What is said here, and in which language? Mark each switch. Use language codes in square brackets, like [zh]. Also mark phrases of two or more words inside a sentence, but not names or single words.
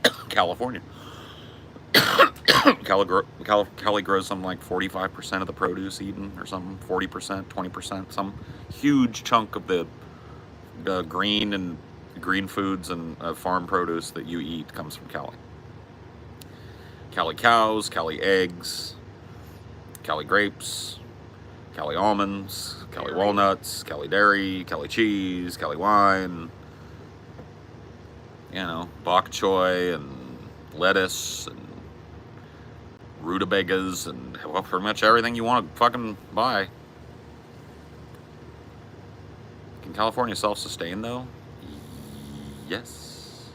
[en] California. Cali grows something like 45% of the produce eaten, or something, 40%, 20%. Some huge chunk of the green foods and farm produce that you eat comes from Cali. Cali cows, Cali eggs, Cali grapes, Cali almonds, Cali walnuts, Cali dairy, Cali cheese, Cali wine, you know, bok choy and lettuce and rutabagas and, well, pretty much everything you want to fucking buy. Can California self-sustain though? Yes.